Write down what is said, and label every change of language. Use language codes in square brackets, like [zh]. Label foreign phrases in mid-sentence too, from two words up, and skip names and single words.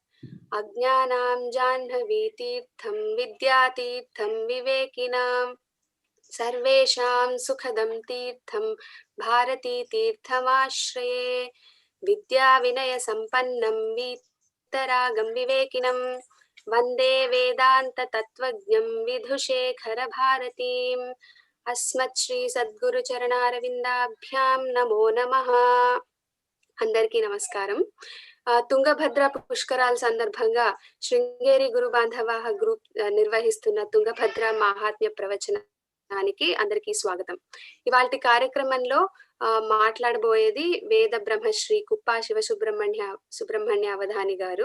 [sa] अज्ञानां जाह्नवीतीर्थं विद्यातीर्थं विवेकिनां सर्वेषां सुखदं तीर्थं भारतीतीर्थमाश्रये। विद्याविनयसम्पन्नं वीतरागं विवेकिनं वन्दे वेदान्ततत्त्वज्ञं विधुशेखरभारतीम्। अस्मत् श्री सद्गुरुचरणारविन्दाभ्यां नमो नमः। [te] అందరికీ నమస్కారం. తుంగభద్ర పుష్కరాల సందర్భంగా శృంగేరి గురు బాంధవాహ గ్రూప్ నిర్వహిస్తున్న తుంగభద్ర మహాత్మ్య ప్రవచనానికి అందరికీ స్వాగతం. ఇవాల్టి కార్యక్రమంలో మాట్లాడబోయేది వేద బ్రహ్మశ్రీ కుప్పా సుబ్రహ్మణ్య అవధాని గారు.